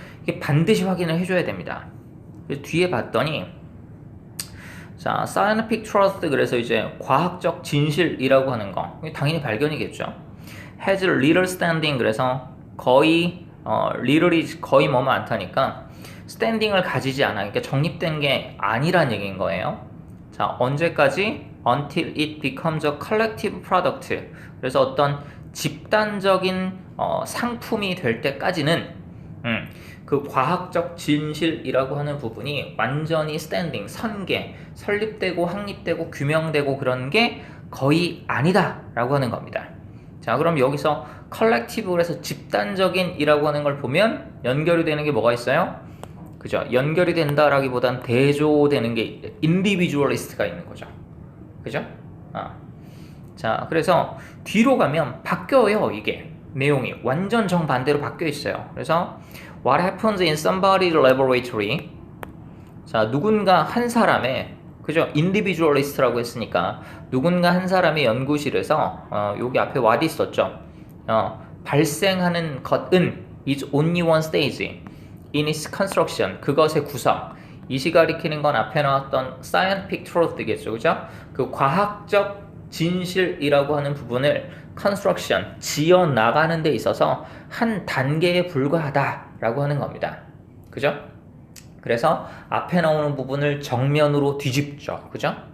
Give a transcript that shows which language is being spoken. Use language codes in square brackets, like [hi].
[ko] 이게 반드시 확인을 해줘야 됩니다. 뒤에 봤더니, 자, [en] scientific truth, [ko] 그래서 이제 과학적 진실이라고 하는 거, 당연히 발견이겠죠. [en] has little standing, [ko] 그래서 거의 little이 거의 뭐뭐 않다니까 standing을 가지지 않아. 그러니까 정립된 게 아니란 얘기인 거예요. 자, 언제까지? [en] until it becomes a collective product. [ko] 그래서 어떤 집단적인 상품이 될 때까지는 그 과학적 진실이라고 하는 부분이 완전히 standing, 선계, 설립되고 확립되고 규명되고 그런 게 거의 아니다 라고 하는 겁니다. 자, 그럼 여기서 collective로 해서 집단적인 이라고 하는 걸 보면 연결이 되는 게 뭐가 있어요? 그죠? 연결이 된다라기보단 대조되는 게 individualist가 있는 거죠. 그죠? 자, 그래서 뒤로 가면 바뀌어요. 이게 내용이 완전 정반대로 바뀌어 있어요. 그래서 [en] what happens in somebody's laboratory, [ko] 자, 누군가 한 사람의, 그죠? individualist라고 했으니까 누군가 한 사람의 연구실에서 여기 앞에 what 있었죠? 발생하는 것은 [en] is only one stage in its construction, [ko] 그것의 구성. 이시 가리키는 건 앞에 나왔던 scientific truth겠죠, 그죠? 그 과학적 진실이라고 하는 부분을 construction, 지어 나가는 데 있어서 한 단계에 불과하다라고 하는 겁니다. 그죠? 그래서 앞에 나오는 부분을 정면으로 뒤집죠, 그죠?